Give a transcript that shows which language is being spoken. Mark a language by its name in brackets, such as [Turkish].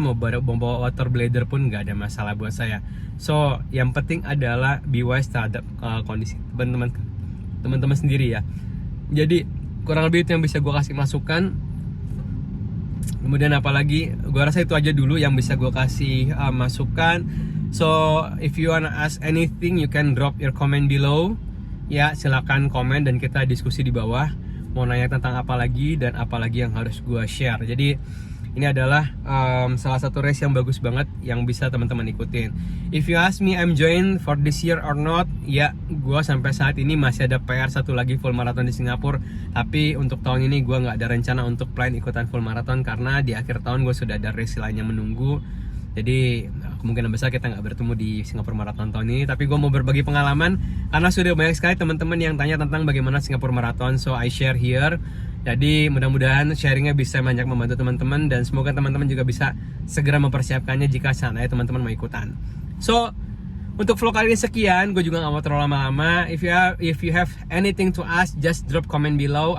[Indonesian] Mau bawa water bladder pun nggak ada masalah buat saya. So yang penting adalah [English] be wise [Indonesian] terhadap kondisi teman-teman sendiri ya. Jadi kurang lebih itu yang bisa gue kasih masukan. Kemudian apalagi, gue rasa itu aja dulu yang bisa gue kasih masukan. [English] So if you wanna ask anything, you can drop your comment below. [Indonesian] Ya silakan komen dan kita diskusi di bawah. Mau nanya tentang apa lagi dan apa lagi yang harus gue share. Jadi ini adalah salah satu race yang bagus banget yang bisa teman-teman ikutin. [English] If you ask me I'm join for this year or not, [Indonesian] ya gue sampai saat ini masih ada PR satu lagi full marathon di Singapura. Tapi untuk tahun ini gue nggak ada rencana untuk plan ikutan full marathon, karena di akhir tahun gue sudah ada race lain yang menunggu. Jadi kemungkinan besar kita nggak bertemu di Singapura Marathon tahun ini. Tapi gue mau berbagi pengalaman karena sudah banyak sekali teman-teman yang tanya tentang bagaimana Singapura Marathon. [English] So I share here. [Indonesian] Jadi mudah-mudahan sharingnya bisa banyak membantu teman-teman, dan semoga teman-teman juga bisa segera mempersiapkannya jika seandainya teman-teman mau ikutan. So untuk vlog kali ini sekian. Gue juga nggak mau terlalu lama-lama. [English] If you have anything to ask, just drop comment below.